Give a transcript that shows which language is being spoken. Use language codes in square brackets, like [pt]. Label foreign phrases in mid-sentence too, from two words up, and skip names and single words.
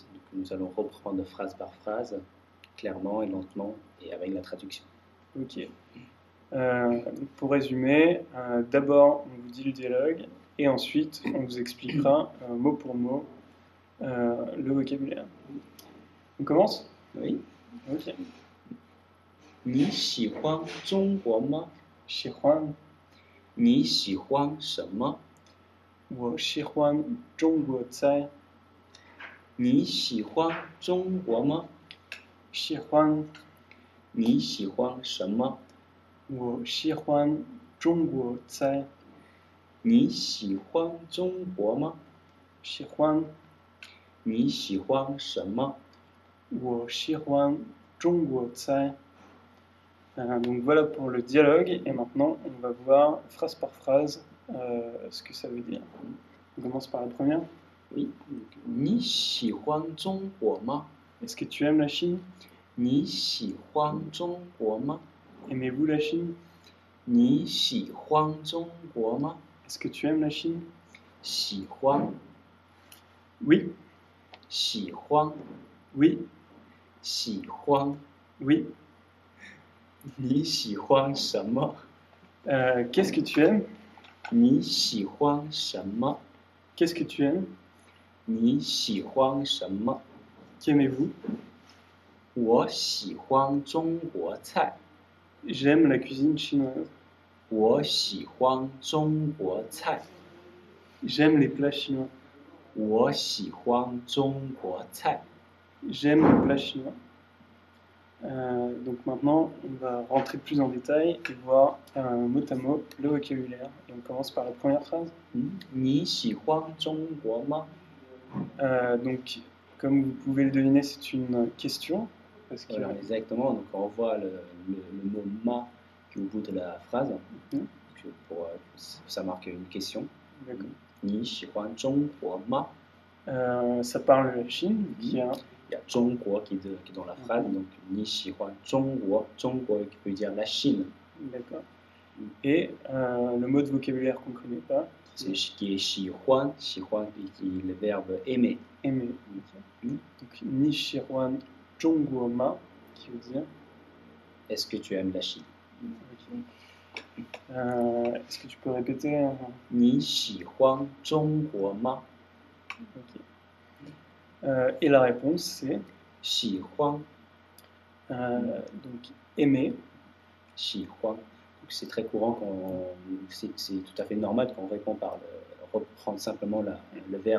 [fr] Donc, nous allons reprendre phrase par phrase, clairement et lentement, et avec la traduction. Ok. Pour résumer, d'abord on vous dit le dialogue et ensuite on vous expliquera mot pour mot le vocabulaire. On commence? Oui. Ok. [zh] 你喜欢中国吗？喜欢，你喜欢什么？我喜欢中国菜。你喜欢中国吗？喜欢，你喜欢什么？我喜欢中国菜。你喜欢中国吗？喜欢，你喜欢什么？我喜欢中国菜。 [fr] Donc voilà pour le dialogue et maintenant on va voir phrase par phrase ce que ça veut dire. On commence par la première. Oui. [zh] 你喜欢中国吗？ [fr] Est-ce que tu aimes la Chine? [zh] 你喜欢中国吗？ [fr] Aimez-vous la Chine? [zh] 你喜欢中国吗？ [fr] Est-ce que tu aimes la Chine? [zh] 喜欢， [fr] Oui, [zh] 喜欢， [fr] oui, [zh] 喜欢。 [fr] oui. [zh] 你喜欢什么？ [fr] Qu'est-ce que tu aimes? [zh] 你喜欢什么？ [fr] Qu'est-ce que tu aimes? [zh] 你喜欢什么？ [fr] Qu'aimez-vous? [zh] 我喜欢中国菜。 [fr] J'aime la cuisine chinoise. [zh] 我喜欢中国菜。 [fr] J'aime les plats chinois. [zh] 我喜欢中国菜。 [fr] J'aime les plats chinois. Donc maintenant, on va rentrer plus en détail et voir mot à mot le vocabulaire. Et on commence par la première phrase. [zh] 你喜欢中国吗？ [fr] Donc, comme vous pouvez le deviner, c'est une question. Parce que, Voilà, exactement. Donc on voit le mot ma qui est au bout de la phrase. Ça marque une question. D'accord. [zh] 你喜欢中国吗？ [fr] Ça parle de la Chine, qui a Il y a 中国 qui est dans la phrase. Donc [zh] 你喜欢中国， [fr] 中国 qui veut dire la Chine. D'accord. Et le mot de vocabulaire qu'on ne connaît pas, C'est qui est [zh] 喜欢，喜欢 [fr] qui est le verbe aimer. aimer. Donc [zh] 你喜欢中国吗, [fr] qui veut dire. Est-ce que tu aimes la Chine? Est-ce que tu peux répéter? [zh] 你喜欢中国吗？ [fr] Et la réponse c'est [zh] 喜欢， [fr] donc aimer. 喜欢。C'est très courant, c'est tout à fait normal qu'on répond par reprendre simplement le verbe.